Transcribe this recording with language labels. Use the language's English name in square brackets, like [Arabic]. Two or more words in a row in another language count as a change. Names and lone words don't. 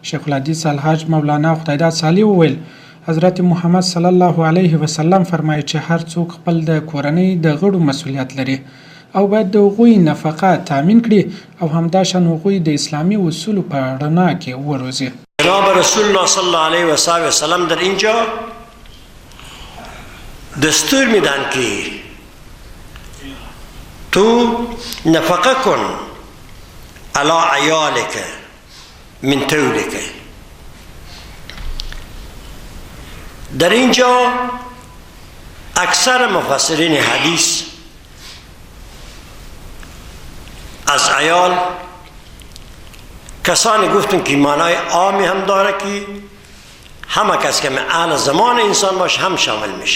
[Pashto] شیخ الحدیث الحاج مولانا خداداد صالح وویل حضرت محمد [Arabic] صلی الله علیه وسلم [Pashto] فرمایي چې هر څوک خپل د کورنۍ د غړو مسؤلیت لري او باید د هغوی نفقه تامین کړي او همداشان هغوی د اسلامی اصولو په رڼا کې وروزي. [Persian] جناب رسول الله [Arabic] صلی الله علیه و سلم [Persian] در اینجا دستور میدن که تو نفقه کن [Arabic] علی عیالک من طولک. [Persian] در اینجا اکثر مفسرین حدیث از عیال کسانی گفتن که معنای عامی هم داره که همه کس که اهل زمان انسان باشه هم شامل میشه.